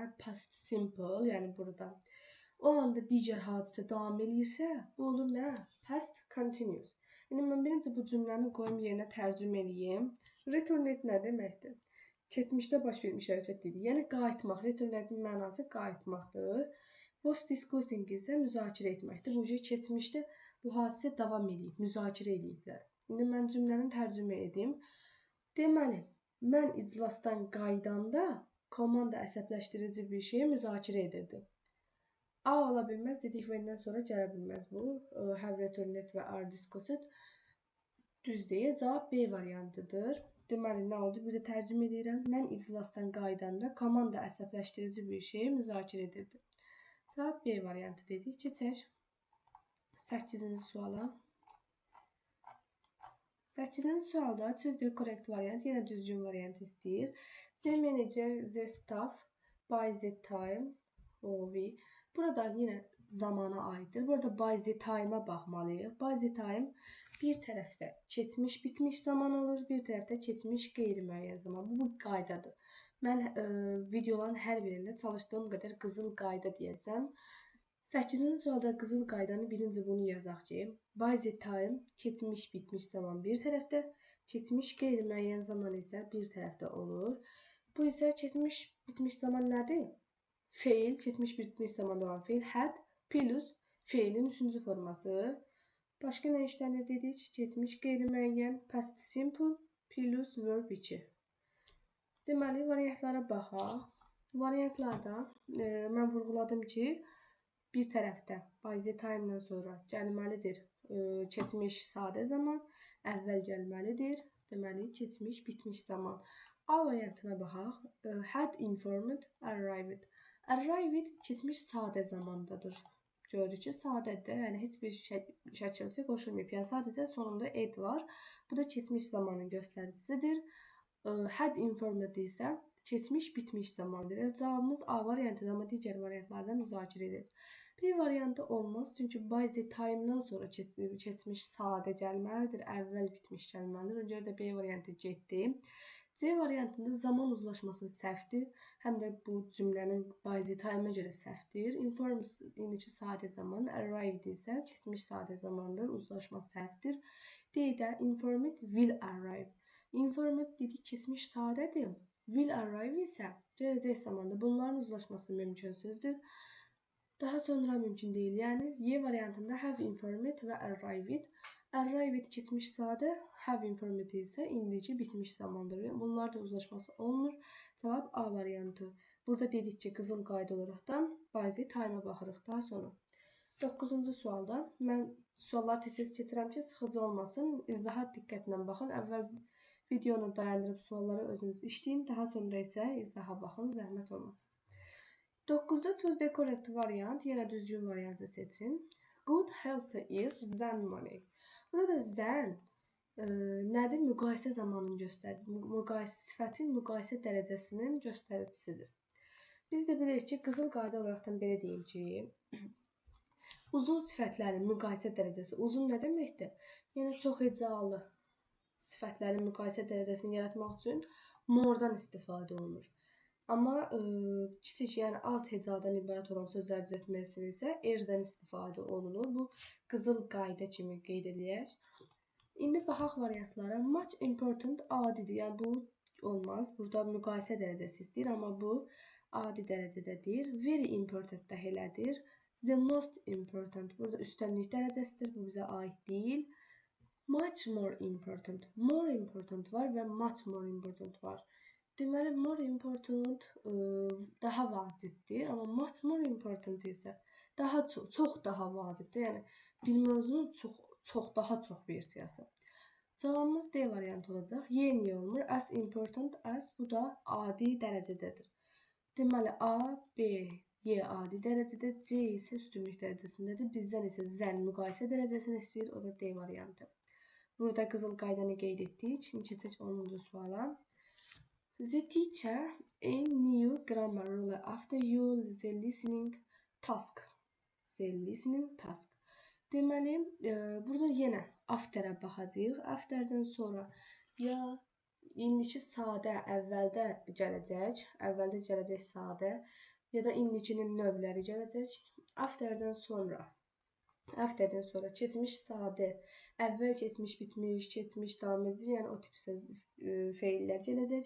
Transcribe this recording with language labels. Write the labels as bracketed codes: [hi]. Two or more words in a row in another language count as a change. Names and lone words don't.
[en] Past simple, [az] yəni burada. O anda digər hadisə davam edirsə, bu olur nə? [en] Past continuous. [az] Yəni, mən birinci bu cümləni qoyum yerinə tərcümə edeyim. Returned nə deməkdir? Keçmişdə baş vermiş hərəkət dedik. Yəni, qayıtmaq. Returnedin mənası qayıtmaqdır. [en] Was discussing [az] isə müzakirə etməkdir. Bu keçmişdə bu hadisə davam edib, müzakirə ediblər. İndi mən cümlənin tərcümə edeyim. Deməli, mən iclasdan qaydanda komanda əsəbləşdirici bir şeyi müzakirə edirdi. A ola bilməz, dedik when-dən sonra gələ bilməz bu. [en] Have returned [az] və [en] are discussed [az] düz deyil. Cavab B variantıdır. Deməli, nə oldu? Bir də tərcümə edirəm. Mən iclasdan qaydanda komanda əsəbləşdirici bir şeyi müzakirə edirdi. Cavab B variantı dedik. Keçək 8-ci suala. 8-ci sualda sözdə [en] correct variant, [az] yenə düzgün variant istəyir. [en] The manager, the staff, by the time, [az] burada yenə zamana aiddir. Burada [en] by the time- [az] a baxmalıyıq. [en] By the time [az] bir tərəfdə keçmiş bitmiş zaman olur, bir tərəfdə keçmiş qeyri-müəyyən zaman. Bu qaydadır. Mən videoların hər birində çalışdığım qədər qızıl qayda deyəcəm. 8-ci sualda qızıl qaydanı birinci bunu yazaq ki, [en] by the time [az] keçmiş bitmiş zaman bir tərəfdə, keçmiş qeyri-müəyyən zaman isə bir tərəfdə olur. Bu isə keçmiş bitmiş zaman nədir? Feil, keçmiş bitmiş zamanda olan feil, [en] had plus [az] feilin 3-cü forması. Başqa nə işlənir dedik? Keçmiş qeyri-müəyyən, [en] past simple plus verb 2. [az] Deməli, variantlara baxaq. Variantlarda mən vurğuladım ki, bir tərəfdə [en] by the time- [az] dan sonra gəlməlidir keçmiş sadə zaman, əvvəl gəlməlidir, deməli, keçmiş bitmiş zaman. A variantına baxaq. [en] Had informed, arrived. [az] Arrived keçmiş sadə zamandadır. Görürük ki, sadədir, yəni heç bir şəkilçi qoşulmayıb. Yəni, sadəcə sonunda ed var. Bu da keçmiş zamanın göstəricisidir. [en] Had informed [az] isə keçmiş bitmiş zamandır. Yəni, cavabımız A variantıdır, amma digər variantlarda müzakirə edilir. B variantı olmaz, çünki [en] by the time- [az] dan sonra keçmiş sadə gəlməlidir, əvvəl bitmiş gəlməlidir. Ona görə də B variantı getdi. C variantında zaman uzlaşması səhvdir. Həm də bu cümlənin [en] by the time- [az] a görə səhvdir. Informed indiki sadə zaman, arrived isə keçmiş sadə zamandır, uzlaşma səhvdir. D-də [en] informed will arrive. [az] Informed dedik keçmiş sadədir. [en] Will arrive [az] isə gələcək zamanda. Bunların uzlaşması mümkünsüzdür. Daha sonra mümkün deyil. Yəni, Y variantında [en] have informed [az] və arrived. Arrived keçmiş sadə, [en] have informed [az] isə indiki bitmiş zamandır. Bunlar da uzlaşması olmur. Cavab A variantı. Burada dedik ki, qızıl qayda olaraqdan [en] by the time- [az] a baxırıq. Daha sonra 9-cu sualda mən sualları tez-tez keçirəm ki, sıxıcı olmasın. İzahat diqqətlə baxın. Əvvəl Videonu dayandırıb sualları özünüz işləyin. Daha sonra isə izaha baxın, zəhmət olmasın. [en] 9-da choose the correct variant. [az] Yenə düzgün variantı seçin. [en] Good health is zen money. [az] Burada zen nədir? Müqayisə zamanını göstərir. Sifətin müqayisə dərəcəsinin göstəricisidir. Biz də bilirik ki, qızıl qayda olaraqdan belə deyim ki, uzun sifətlərin müqayisə dərəcəsi. Uzun nə deməkdir? Yəni çox hecalı sifətlərin müqayisə dərəcəsini yaratmaq üçün more'dan istifadə olunur. Amma kiçik, yəni az hecadan ibarət olan sözlər düzəltmək istəyirsə, er'dən istifadə olunur. Bu qızıl qayda kimi qeyd edilək. İndi baxaq variantlara. [en] Much important [az] adidir. Yəni bu olmaz. Burada müqayisə dərəcəsi istəyir, amma bu adi dərəcədədir. [en] Very important [az] da elədir. [en] The most important. [az] Burada üstənlik dərəcəsidir. Bu bizə aid deyil. [en] Much more important. More important [az] var və [en] much more important [az] var. Deməli, [en] more important [az] daha vacibdir, amma [en] much more important [az] isə daha çox daha vacibdir. Yəni bir mövzunun daha çox versiyası. Cavabımız D variantı olacaq. Y niyə olmur? [en] As important as, [az] bu da adi dərəcədədir. Deməli, A, B, Y adi dərəcədə, C isə üstünlük dərəcəsindədir. Bizdən isə zən müqayisə dərəcəsini istəyir, o da D variantı. Burada qızıl qaydanı qeyd etdik. Şimdi keçək 10-cu suala. [en] The teacher a new grammar rule after the listening task. [az] Deməli, burada yenə after'a baxacağıq. After'dən sonra ya indiki sadə əvvəldə gələcək. Əvvəldə gələcək sadə ya da indikinin növləri gələcək. After'dən sonra keçmiş sadə, əvvəl keçmiş, bitmiş, keçmiş, davam edici, yəni o tip feillər gələcək.